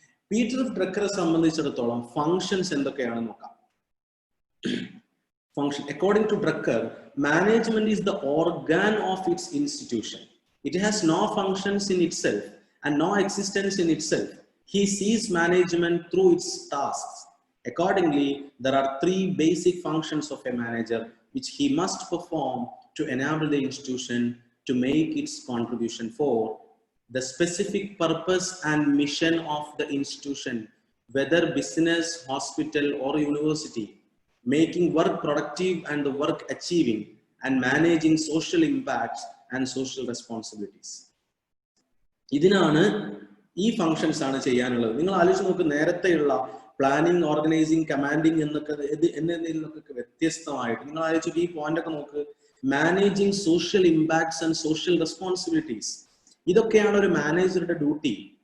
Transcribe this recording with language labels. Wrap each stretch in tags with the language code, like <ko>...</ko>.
<ml>Peter of ഡ്രക്കറെ സംബന്ധിച്ചിടത്തോളം functions എന്തൊക്കെയാണെന്ന് നോക്കാം.</ml> <en>Function according to Drucker, management is the organ of its institution. It has no functions in itself and no existence in itself. He sees management through its tasks. Accordingly, there are 3 basic functions of a manager which he must perform to enable the institution to make its contribution for the specific purpose and mission of the institution, whether business, hospital or university, making work productive and the work achieving, and managing social impacts and social responsibilities.</en> <ml>ഇതിനാണ് ഈ functions ആണ് ചെയ്യാനുള്ളത്. നിങ്ങൾ ആലോചിച്ച് നോക്ക്, നേരത്തെയുള്ള planning, organising, commanding എന്നതിൽ നിന്നൊക്കെ വ്യത്യസ്തമായിട്ട് നിങ്ങൾ ആലോചിച്ച് ഈ പോയിന്റ് ഒക്കെ നോക്ക്.</ml> <en>managing social impacts and social responsibilities,</en> <ml>ഇതൊക്കെയാണ് ഒരു മാനേജറുടെ ഡ്യൂട്ടി.</ml>